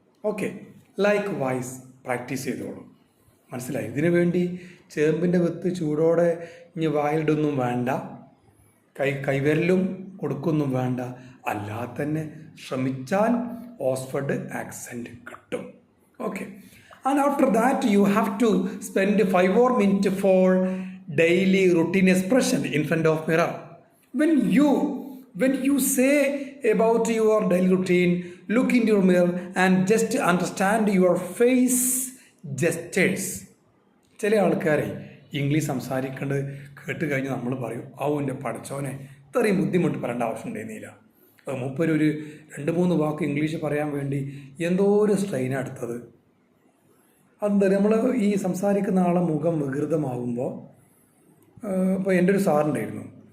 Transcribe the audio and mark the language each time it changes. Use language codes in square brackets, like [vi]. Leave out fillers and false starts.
[en] Okay, likewise [ml] practice ചെയ്തോളൂ. മനസ്സിലായി? ഇതിനു വേണ്ടി ചേമ്പിൻ്റെ വിത്ത് ചൂടോടെ ഇനി വായിലിടൊന്നും വേണ്ട, കൈവിരലും കൊടുക്കൊന്നും വേണ്ട. അല്ലാതെ തന്നെ ശ്രമിച്ചാൽ ഓക്സ്ഫോർഡ് ആക്സെൻറ്റ് കിട്ടും. Okay. [en] And after that you have to spend 5 more minutes for daily routine expression in front of mirror. When you say about your daily routine, look into your mirror and just understand your face gestures. [ml] ചില ആൾക്കാരെ English സംസാരിക്കേണ്ടത് കേട്ട് കഴിഞ്ഞാൽ നമ്മൾ പറയും, എൻ്റെ പഠിച്ചോനെ ഇത്രയും ബുദ്ധിമുട്ട് പറയേണ്ട ആവശ്യം ഉണ്ടായിരുന്നില്ല. മൂപ്പര് ഒരു 2-3 വാക്ക് ഇംഗ്ലീഷ് പറയാൻ വേണ്ടി എന്തോ ഒരു സ്ട്രെയിൻ എടുത്തത്. അതെന്താ, നമ്മൾ ഈ സംസാരിക്കുന്ന ആളെ മുഖം വികൃതമാകുമ്പോൾ, ഇപ്പോൾ എൻ്റെ ഒരു സാറുണ്ടായിരുന്നു.